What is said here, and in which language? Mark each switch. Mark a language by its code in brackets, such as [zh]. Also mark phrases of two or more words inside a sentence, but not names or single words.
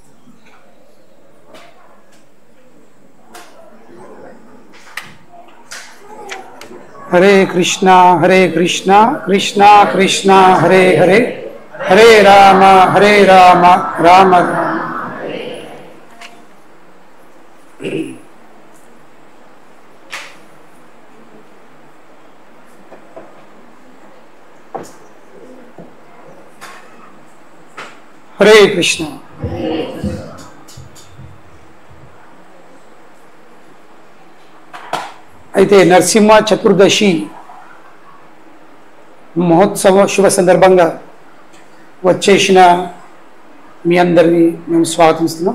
[sa] हरे कृष्णा कृष्णा कृष्णा हरे हरे हरे राम राम राम। हरे कृष्ण। [te] అయితే నరసింహ చతుర్దశి మహోత్సవ శుభ సందర్భంగా వచ్చేసిన మీ అందరినీ మేము స్వాగతిస్తున్నాం.